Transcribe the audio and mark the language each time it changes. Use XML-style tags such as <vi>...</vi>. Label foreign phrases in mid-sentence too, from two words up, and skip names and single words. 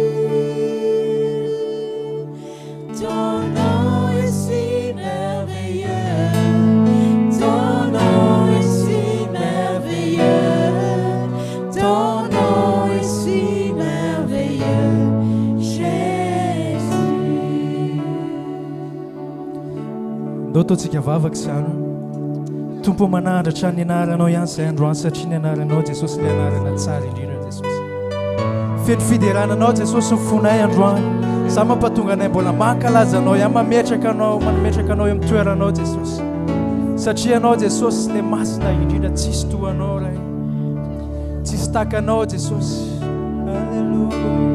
<fr>ton nom est si merveilleux ton nom est si merveilleux ton nom est si merveilleux Jésus</fr> <mg>Ndototsika vavaka sano Tompo manandratra ny anaranao ihany izay androany satria ny anaranao Jesosy ny anarana tsara indrindra Jesosy feno fiderananao Jesosy mifonay androany za mampatonga anay mbola mankalaza anao ihany mametraka anao eo amin'ny toeranao Jesosy satria anao Jesosy le masina indrindra tsisy toanao ray tsisy takanao Jesosy alleluia</mg>